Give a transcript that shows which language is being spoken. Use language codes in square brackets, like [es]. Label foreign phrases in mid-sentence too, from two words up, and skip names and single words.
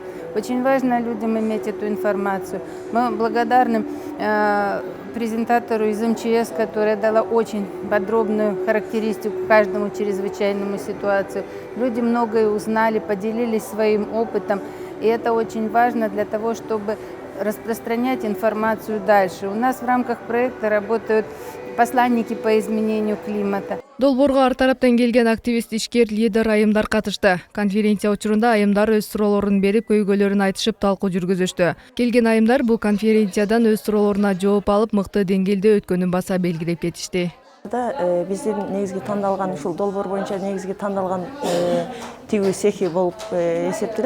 [ru] Очень важно людям иметь эту информацию. Мы благодарны презентатору из МЧС, которая дала очень подробную характеристику каждому чрезвычайному ситуацию. Люди многое узнали, поделились своим опытом. И это очень важно для того, чтобы распространять информацию дальше. У нас в рамках проекта работают посланники по изменению климата. [ky] Долбоорго ар тараптан келген активист, ишкер, лидер айымдар катышты. Конференция учурунда айымдар өз суроолорун берип, көйгөйлөрүн айтышып, талкуу жүргүзүштү. Келген айымдар бул конференциядан өз суроолоруна жооп алып, мыкты деңгээлде өткөнүн баса белгилеп кетишти. Биздин негизги тандалган ушул долбоор боюнча негизги тандалган тигүү цехи болуп эсептелет.